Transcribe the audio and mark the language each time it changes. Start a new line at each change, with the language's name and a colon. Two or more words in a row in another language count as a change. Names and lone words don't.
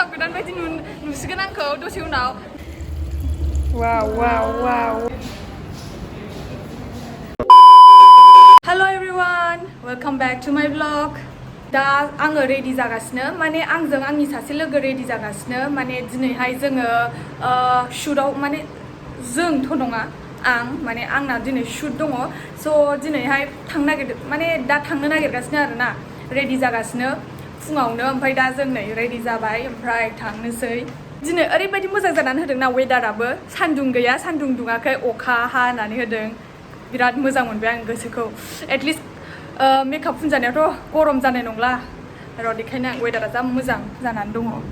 Bodo: गोदान बायदि नुसिगोन आंखौ दसे उनाव वाव वाव वाव
English: hello everyone welcome back to my blog
Bodo: दा आङो रेडि जागासिनो माने आंजों आंनि सासे लोगो रेडि जागासिनो माने दिनैहाय जोङो शुटआव माने जोंथ' नङा आं माने आंना दिनै शुट दङ स' दिनैहाय दा थांनो नागिरगासिनो आरोना रेडि जागासिनो फुङावनो ओमफ्राय दा जों नै रेडि जाबाय ओमफ्राय थांनोसै दिनै ओरैबायदि मोजां जानानै होदोंना वेदाराबो सान्दुं गैया सान्दुं दुङाखै अखा हानानै होदों बिराद मोजां मोनबाय आं गोसोखौ
English: at least makeup
Bodo: फुनजानायावथ' गरम जानाय नंला र' बेखायनो वेदारा जा मोजां जानानै दङ